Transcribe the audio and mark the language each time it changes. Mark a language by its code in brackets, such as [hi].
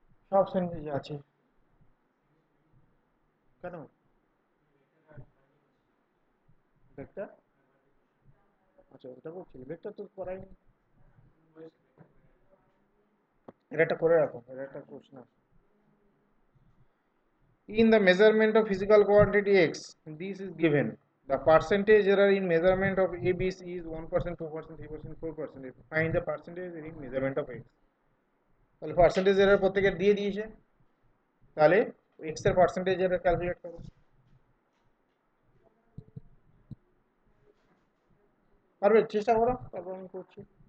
[bn] সব স্যান্ডউইচে আছে কেন, ভেক্টর, আচ্ছা ওটা করছি, ভেক্টর তো করাইনি, এটা একটা করে রাখো, এটা একটা প্রশ্ন। [en] In the measurement of physical quantity x, this is given. The percentage error in measurement of ABC is 1%, 2%, 3%, 4%. Find the percentage in measurement of x. [bn] তাহলে পার্সেন্টেজ এরর প্রত্যেকের দিয়ে দিয়েছে, তাহলে এক্স এর পার্সেন্টেজ এরর ক্যালকুলেট করো, পারবে? চেষ্টা করো, তারপর আমি করছি।